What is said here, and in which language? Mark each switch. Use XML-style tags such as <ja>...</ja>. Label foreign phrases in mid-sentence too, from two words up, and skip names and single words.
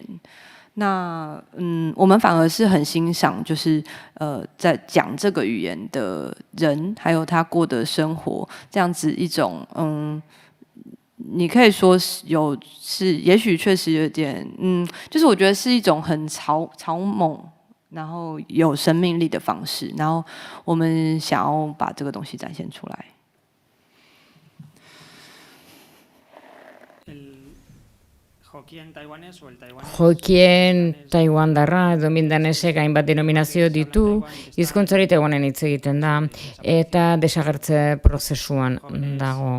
<zh>那我们反而是很欣赏，就是在讲这个语言的人，还有他过的生活，这样子一种你可以说也许确实有点就是我觉得是一种很草猛，然后有生命力的方式，然后我们想要把这个东西展现出来。</zh> <eu>Hokien taiwandarra edo mindanesek hainbat denominazio ditu, hizkuntzari Taiwanen hitz egiten da, eta desagertze prozesuan dago.</eu>